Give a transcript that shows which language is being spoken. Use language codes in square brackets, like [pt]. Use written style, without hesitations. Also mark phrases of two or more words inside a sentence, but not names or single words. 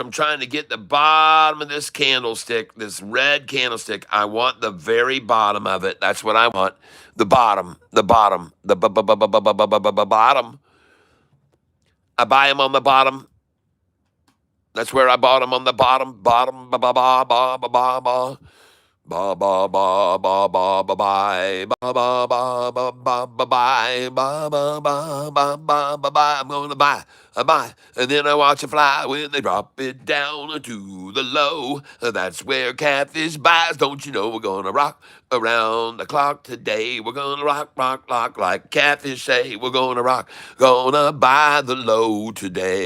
[en] I'm trying to get the bottom of this candlestick, this red candlestick. I want the very bottom of it. That's what I want. The bottom, the bottom, the bottom. I buy them on the bottom. That's where I bought them, on the bottom, bottom, ba ba ba ba ba ba ba. Ba ba ba ba ba ba bye ba ba ba ba ba ba bye ba ba ba ba ba ba bye. I'm gonna buy, I buy, and then I watch it fly when they drop it down to the low. That's where Catfish buys. Don't you know we're gonna rock around the clock today? We're gonna rock, rock, rock like Catfish say. We're gonna rock, gonna buy the low today.